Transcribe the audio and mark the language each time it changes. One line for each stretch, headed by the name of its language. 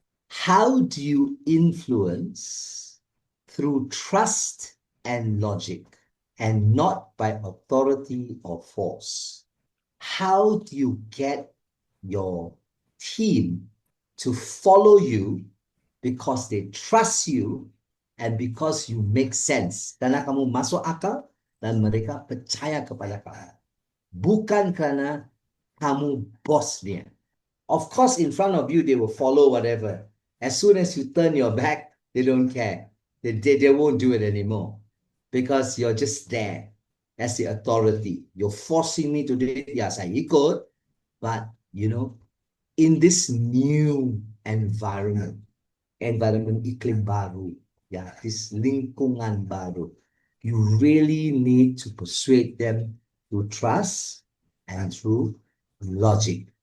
English: How do you influence through trust and logic and not by authority or force? How do you get your team to follow you because they trust you and because you make sense?
Indonesian: Karena kamu masuk akal dan mereka percaya kepada kamu. Bukan kerana kamu bosnya.
English: Of course, in front of you, they will follow whatever. As soon as you turn your back, they don't care. They won't do it anymore because you're just there as the authority. You're forcing me to do it. Yes, I
Indonesian: ikut,
English: but in this new environment
Indonesian: iklim baru,
English: this
Indonesian: lingkungan baru,
English: you really need to persuade them through trust and through logic.